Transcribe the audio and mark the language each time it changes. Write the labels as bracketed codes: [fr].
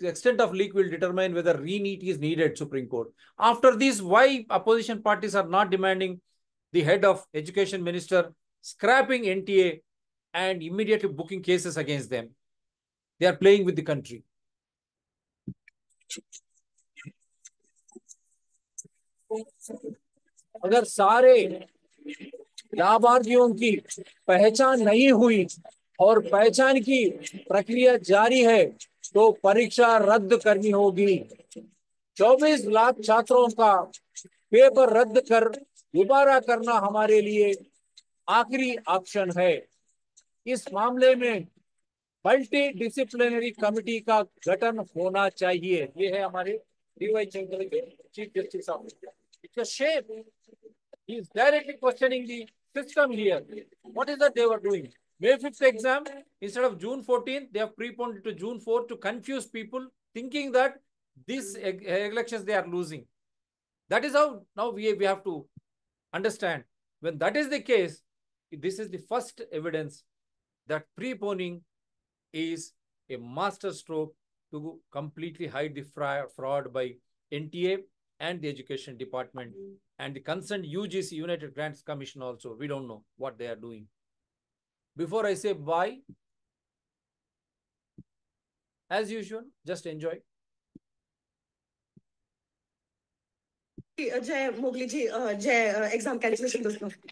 [en] The extent of leak will determine whether re-NEET is needed, Supreme Court. After this, why opposition parties are not demanding the head of Education Minister scrapping NTA and immediately booking cases against them? They are playing with the country. [hi] अगर सारे लाभार्थियों की पहचान नहीं हुई और पहचान की प्रक्रिया जारी है तो परीक्षा रद्द करनी होगी। 24 लाख छात्रों का पेपर रद्द कर दोबारा करना हमारे लिए आखिरी ऑप्शन है। इस मामले में मल्टी डिसिप्लिनरी कमेटी का गठन होना चाहिए। ये है हमारे DY चंद्र के चीफ जस्टिस साहब। [en] It's a shame. He is directly questioning the system here. What is that they were doing? May 5th exam, instead of June 14th, they have preponed it to June 4th to confuse people, thinking that these elections they are losing. That is how now we have to understand. When that is the case, this is the first evidence that preponing is a master stroke to completely hide the fraud by NTA and the Education Department and the concerned UGC, United Grants Commission also. We don't know what they are doing. Before I say bye, as usual, just enjoy. [hi] जय Mowgli जी, जय exam cancellation दोस्तों।